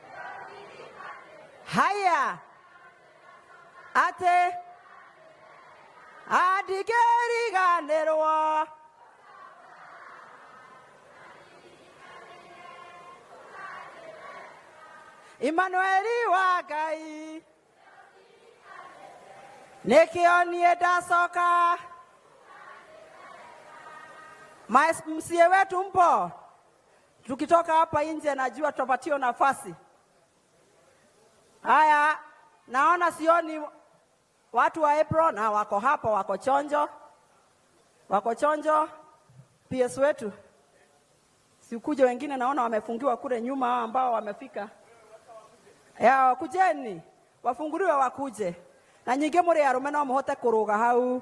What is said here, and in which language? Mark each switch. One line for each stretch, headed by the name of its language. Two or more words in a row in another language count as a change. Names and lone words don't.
Kikuyu: haya, ate ndigeriganirwo, Emmanueli wa Ngai, nikionie ndacoka.
Swahili: Msie wetu mpo? Tukitoka hapa nje najua tutapatiwa nafasi. Haya, naona sioni watu wa apron na wako hapa, wako chonjo. Wako chonjo. PS wetu. Sikuje wengine naona wamefungiwa kule nyuma ambao wamefika. Ya kujeni, wafunguliwe wakuje.
Kikuyu: Na nyinge muri arume no muhote kuruga hau.